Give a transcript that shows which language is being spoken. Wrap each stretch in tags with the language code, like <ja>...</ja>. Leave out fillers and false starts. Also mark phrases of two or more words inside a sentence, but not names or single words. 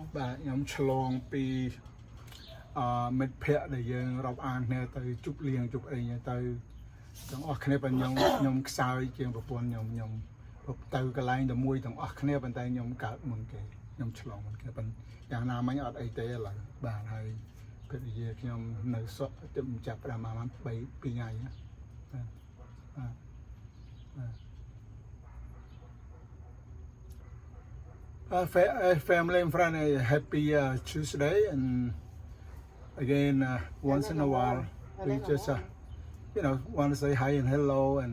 <km>បាទខ្ញុំឆ្លងពីមិត្តភ័ក្តិដែលយើងរាប់អានគ្នាទៅជប់លៀងជប់អីទៅទាំងអស់គ្នាប៉ុន្តែខ្ញុំខ្សោយជាងប្រពន្ធខ្ញុំទៅកន្លែងតែមួយទាំងអស់គ្នាប៉ុន្តែខ្ញុំកើតមុនគេខ្ញុំឆ្លងមុនគេប៉ុន្តែយ៉ាងណាមិញអត់អីទេឥឡូវបាទហើយភរិយាខ្ញុំនៅសក់ទៅចាប់ដើមមក2ថ្ងៃណា</km> <en>family and friend happy Tuesday and again once in a while we just want to say hi and hello and</en>